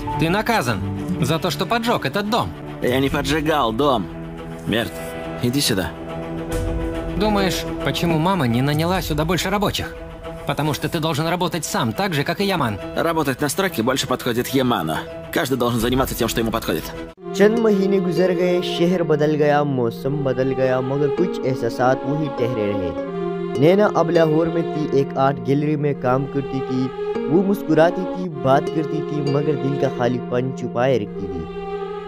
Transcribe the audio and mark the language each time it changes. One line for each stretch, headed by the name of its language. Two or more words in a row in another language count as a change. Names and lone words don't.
Russian: Ты наказан за то, что поджег этот дом. Я не поджигал дом. Мерт, иди сюда. Думаешь, почему мама не наняла сюда больше рабочих? Потому что ты должен работать сам, так же, как и Яман. Работать на стройке больше подходит Яману. Каждый должен заниматься тем, что ему подходит.
Hindi: चंद महीने गुजर गए, शहर बदल गया, मौसम बदल गया, मगर कुछ एहसासात वही ठहरे रहे। नैना अब लाहौर में थी, एक आर्ट गैलरी में काम करती थी। वो मुस्कुराती थी, बात करती थी, मगर दिल का खालीपन छुपाए रखती थी।